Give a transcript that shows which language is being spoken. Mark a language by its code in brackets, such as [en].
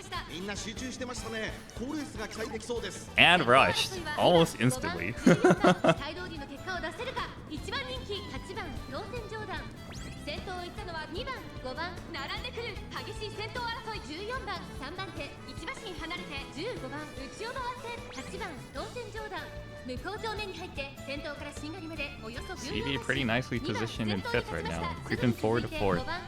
[ja] みんな集中してましたね。好レースが期待できそうです。 [en] And rushed almost instantly. [ja] 期待通りの結果を出せるか。1番人気8番トーセンジョーダン。先頭を行ったのは2番5番並んでくる。激しい先頭争い。 14番3番手1馬身離れて15番内を回って8番トーセンジョーダン。向こう正面に入って先頭からしんがりまでおよそ10 [en] CB pretty nicely positioned in 5th right now, creeping forward to 4th.